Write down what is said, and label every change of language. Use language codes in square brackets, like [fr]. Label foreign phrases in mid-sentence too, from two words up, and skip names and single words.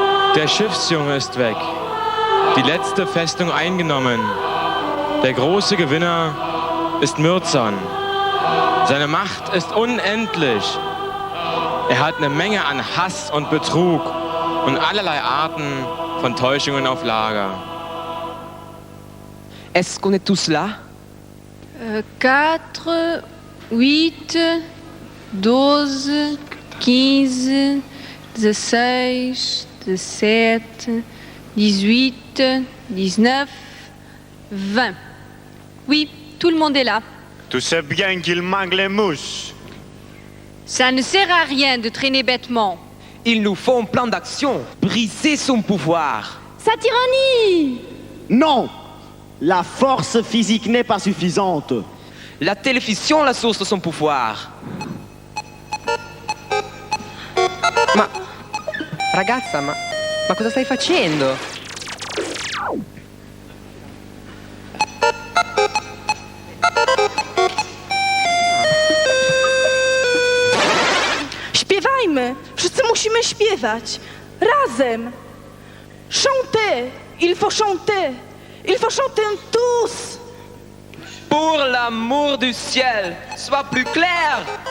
[de] Der Schiffsjunge ist weg. Die letzte Festung eingenommen. Der große Gewinner ist Myrzon. Seine Macht ist unendlich. Er hat eine Menge an Hass und Betrug und allerlei Arten von Täuschungen auf Lager. [fr] Est-ce qu'on est tous là? 4, 8, 12, 15, 16, 17, 18, 19, 20. Oui, tout le monde est là. Tu sais bien qu'il manque les mouches. Ça ne sert à rien de traîner bêtement. Il nous faut un plan d'action. Briser son pouvoir. Sa tyrannie! Non! La force physique n'est pas suffisante. La télévision è la source de son pouvoir. [it] Ma ragazza, ma cosa stai facendo? [pl] Śpiewajmy! Wszyscy musimy śpiewać! [fr] Razem! Chanter! Il faut chanter! Il faut chanter tous! Pour l'amour du ciel, sois plus clair!